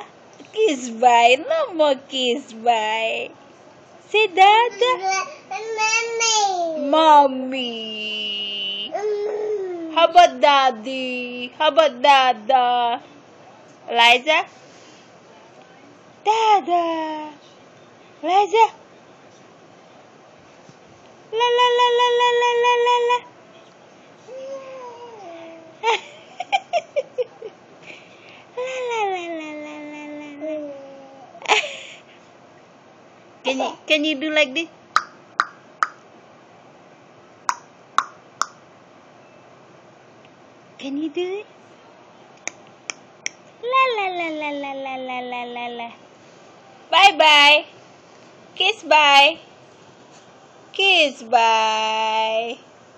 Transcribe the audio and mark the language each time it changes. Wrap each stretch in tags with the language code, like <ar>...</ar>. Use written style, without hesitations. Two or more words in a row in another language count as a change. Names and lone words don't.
<en>Kiss bye. No more kiss bye. Say dada. Mommy. How about daddy? How about dada? Eliza? Dada. Eliza? La la la la la la la la la. La la la la la la la la. Can you do like this? Can you do it? La la la la la la la la la la. Bye bye. Kiss bye. Kiss bye.</en>